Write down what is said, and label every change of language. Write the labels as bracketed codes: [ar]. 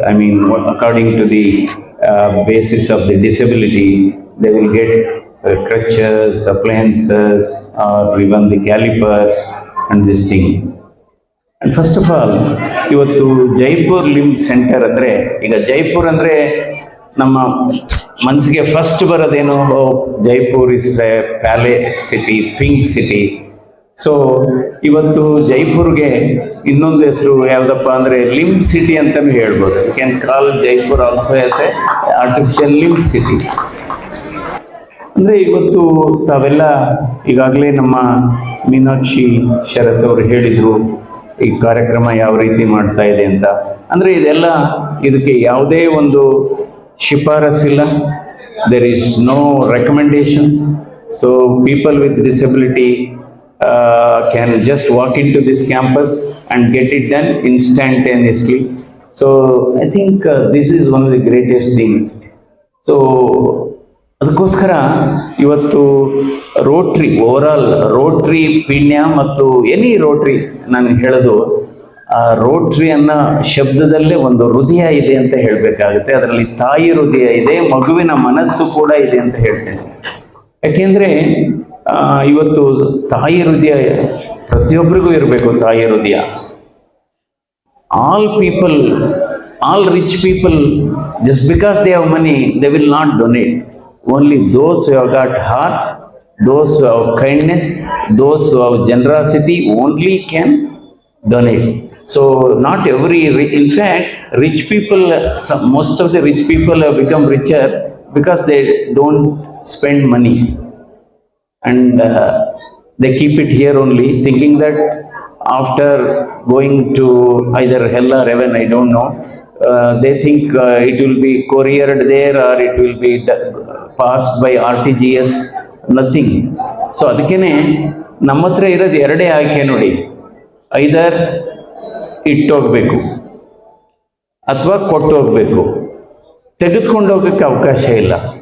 [en] I mean, according to the basis of the disability, they will get crutches, appliances, or even the calipers and this thing. And first of all, [kn] ಇವತ್ತು Jaipur limb centre ಅಂದರೆ, ಈಗ ಜೈಪುರ್ ಅಂದರೆ ನಮ್ಮ ಮನಸ್ಸಿಗೆ first ಬರೋದೇನು, [en] Jaipur is a palace city, pink city. [kn] So ಇವತ್ತು ಜೈಪುರ್ಗೆ ಇನ್ನೊಂದು ಹೆಸರು ಯಾವುದಪ್ಪ ಅಂದರೆ ಲಿಂಬ್ ಸಿಟಿ ಅಂತಲೂ ಹೇಳ್ಬೋದು. [en] You can call Jaipur also as a artificial limb city. [kn] ಅಂದರೆ ಇವತ್ತು ತಾವೆಲ್ಲ ಈಗಾಗಲೇ ನಮ್ಮ ಮೀನಾಕ್ಷಿ ಶರತ್ ಅವರು ಹೇಳಿದರು ಈ ಕಾರ್ಯಕ್ರಮ ಯಾವ ರೀತಿ ಮಾಡ್ತಾ ಇದೆ ಅಂತ. ಅಂದರೆ ಇದಕ್ಕೆ ಯಾವುದೇ ಒಂದು ಶಿಫಾರಸ್ಸಿಲ್ಲ. [en] There is no recommendations. So people with disability can just walk into this campus and get it done instantaneously. So I think this is one of the greatest thing. [kn] So ಅದಕ್ಕೋಸ್ಕರ ಇವತ್ತು ರೋಟ್ರಿ, ಓವರಾಲ್ ರೋಟ್ರಿ ಪೀಣ್ಯ ಮತ್ತು any rotary, ನಾನು ಹೇಳೋದು ಆ rotary ಅನ್ನೋ ಶಬ್ದದಲ್ಲೇ ಒಂದು ಹೃದಯ ಇದೆ ಅಂತ ಹೇಳಬೇಕಾಗುತ್ತೆ. ಅದರಲ್ಲಿ ತಾಯಿ ಹೃದಯ ಇದೆ, ಮಗುವಿನ ಮನಸ್ಸು ಕೂಡ ಇದೆ ಅಂತ ಹೇಳ್ತೇನೆ. ಯಾಕೆಂದರೆ ಇವತ್ತು ತಾಯಿ ಹೃದಯ ಪ್ರತಿಯೊಬ್ಬರಿಗೂ ಇರಬೇಕು. ತಾಯಿ ಹೃದಯ. [en] All people, all rich people, just because they have money, they will not donate. Only those who have got heart, those who have kindness, those who have generosity only can donate. So not every, in fact, rich people, most of the rich people have become richer because they don't spend money, and they keep it here only, thinking that after going to either hell or heaven, I don't know, they think it will be couriered there or it will be passed by RTGS, nothing. [kn] So ಅದಕ್ಕೇನೆ ನಮ್ಮ ಹತ್ರ ಇರೋದು ಎರಡೇ ಆಯ್ಕೆ ನೋಡಿ, ಐದರ್ ಇಟ್ಟೋಗ್ಬೇಕು ಅಥವಾ ಕೊಟ್ಟು ಹೋಗ್ಬೇಕು, ತೆಗೆದುಕೊಂಡು ಹೋಗೋಕ್ಕೆ ಅವಕಾಶ ಇಲ್ಲ.